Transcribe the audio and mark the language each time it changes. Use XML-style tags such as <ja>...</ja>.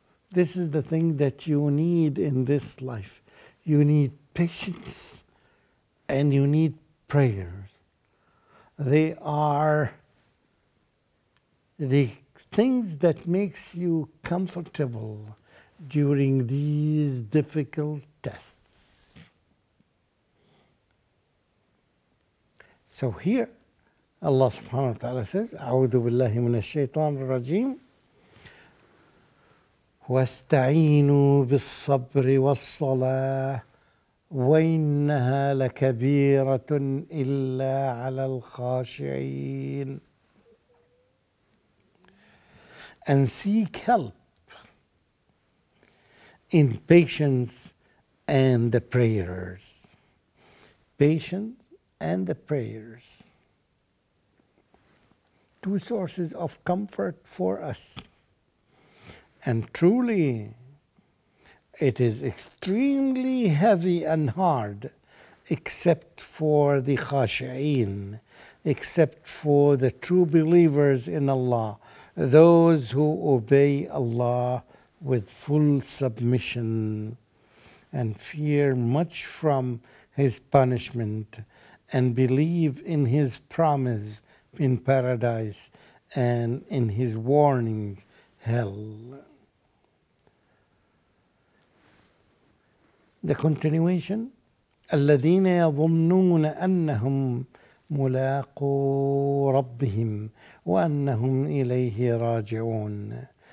<en>This is the thing that you need in this life. You need patience and you need prayers. They are the things that makes you comfortable during these difficult tests. So here Allah subhanahu wa ta'ala says,</en> <ar>أعوذ بالله من الشيطان الرجيم واستعينوا بالصبر والصلاة وإنها لكبيرة إلا على الخاشعين.</ar> <en>And seek help in patience and the prayers. Patience and the prayers. Two sources of comfort for us. And truly, it is extremely heavy and hard, except for the khashi'een, except for the true believers in Allah, those who obey Allah with full submission and fear much from His punishment and believe in His promise in paradise and in His warning, hell. The continuation,</en> <ar>الذين يظنون أنهم ملاقو ربهم وأنهم إليه راجعون.</ar>